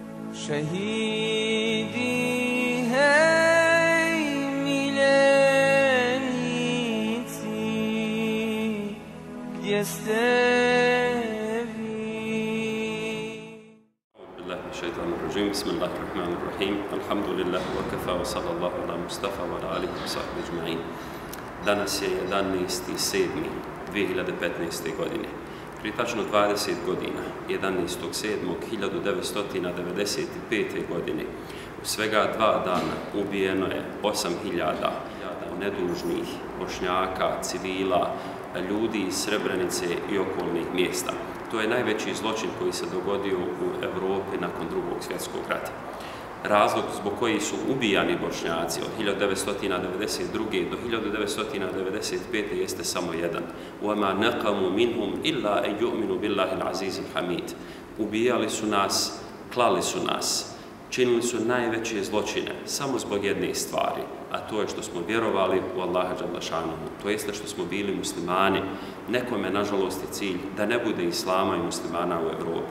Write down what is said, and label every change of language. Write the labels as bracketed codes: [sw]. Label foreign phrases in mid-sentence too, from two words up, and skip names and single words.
[bs] Šehidi, hej, miljenici, gdje ste vi? [ar] بسم الله الرحمن الرحيم. الحمد لله وكفى وصلى الله على المصطفى وعلى آله وصحبه أجمعين. [bs] Danas je 11.7.2015. godine. Prije tačno 20 godina, 11.7.1995. godine, u svega 2 dana ubijeno je 8.000 nedužnih Bošnjaka, civila, ljudi iz Srebrenice i okolnih mjesta. To je najveći zločin koji se dogodio u Europi nakon Drugog svjetskog rata. Razlog zbog koji su ubijani Bošnjaci od 1992. do 1995. jeste samo jedan. [ar] وَمَا نَقَمُوا مِنْهُمْ إِلَّا أَنْ يُؤْمِنُوا بِاللَّهِ الْعَزِيزِ الْحَمِيدِ. [bs] Ubijali su nas, klali su nas, činili su najveće zločine samo zbog jedne stvari, a to je što smo vjerovali u Allaha [ar] جل شأنه, [bs] to jeste što smo bili muslimani. Nekome, nažalost, je cilj da ne bude islama i muslimana u Europi.